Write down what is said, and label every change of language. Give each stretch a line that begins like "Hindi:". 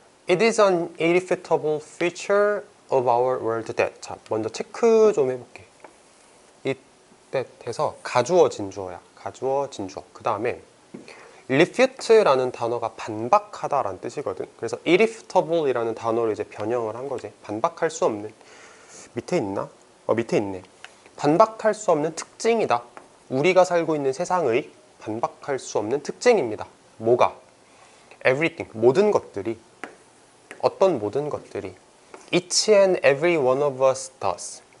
English: It is an irrefutable feature of our world that.
Korean: 자, 먼저 체크 좀 해볼게. it that에서 가주어 진주어야. 가주어 진주어. 그 다음에 refute라는 단어가 반박하다라는 뜻이거든. 그래서 irrefutable이라는 단어로 이제 변형을 한 거지. 반박할 수 없는. 밑에 있나? 밑에 있네. 반박할 수 없는 특징이다. 우리가 살고 있는 세상의 반박할 수 없는 특징입니다. 뭐가? Everything, 모든 것들이. 어떤 모든 것들이.
English: Each and every one of us does.